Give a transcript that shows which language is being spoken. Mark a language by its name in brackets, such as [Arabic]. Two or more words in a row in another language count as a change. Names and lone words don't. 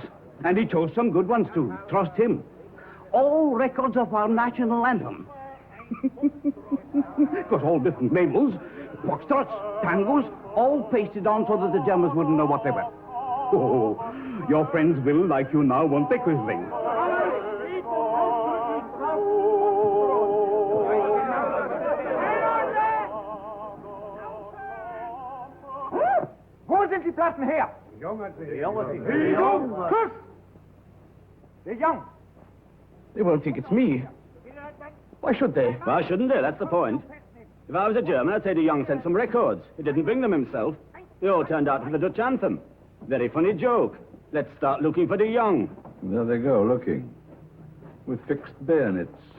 [English] And he chose some good ones too. Trust him. All records of our national anthem. It was all different labels. Foxtrots, tangos, all pasted on so that the Germans wouldn't know what they were. Oh, your friends will, like you now, won't they, Quisling? [German] Wo sind die Platten her? De Jong hat sie. De Jong! Kuss! De Jong! [English] They won't think it's me. Why should they? Why shouldn't they? That's the point. If I was a German, I'd say De Jong sent some records. He didn't bring them himself. They all turned out for the Dutch anthem. Very funny joke. Let's start looking for De Jong. There they go, looking. With fixed bayonets.